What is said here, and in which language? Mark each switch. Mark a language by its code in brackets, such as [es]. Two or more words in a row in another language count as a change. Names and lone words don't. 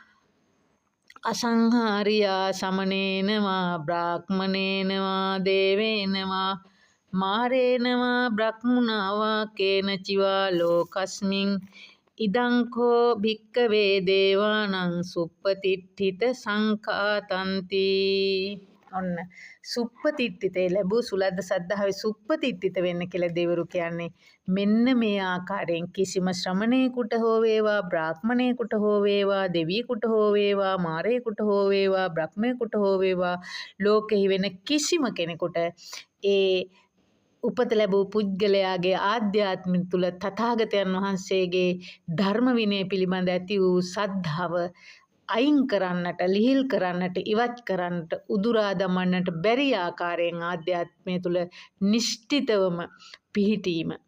[pi] අසංහාරියා සමනේනවා බ්‍රාහ්මනේනවා දේවේනවා මාරේනවා බ්‍රහ්මුණාවා කේනචිවා ලෝකස්මින් ඉදං කෝ භික්ඛවේ දේවානං සුප්පතිට්ඨිත සංඛාතන්ති. [si] ඔන්න සුප්පතිට්ඨිතේ ලැබූ සුලද්ද සද්ධාවේ සුප්පතිට්ඨිත වෙන්න කියලා දෙවරු කියන්නේ මෙන්න මේ ආකාරයෙන් කිසිම ශ්‍රමණේකුට හෝ වේවා බ්‍රාහ්මණේකුට හෝ වේවා දෙවියෙකුට හෝ වේවා මාරේකුට හෝ වේවා බ්‍රහ්මේකුට හෝ වේවා ලෝකෙහි වෙන කිසිම කෙනෙකුට ඒ උපත ලැබූ පුද්ගලයාගේ ආධ්‍යාත්මය තුළ තථාගතයන් වහන්සේගේ ධර්ම විනය පිළිබඳ ඇති වූ සද්ධාව අයින් කරන්නට, ලිහිල් කරන්නට, ඉවත් කරන්නට, උදුරා දමන්නට බැරි ආකාරයෙන් ආධ්‍යාත්මය තුළ නිශ්චිතවම පිහිටීම.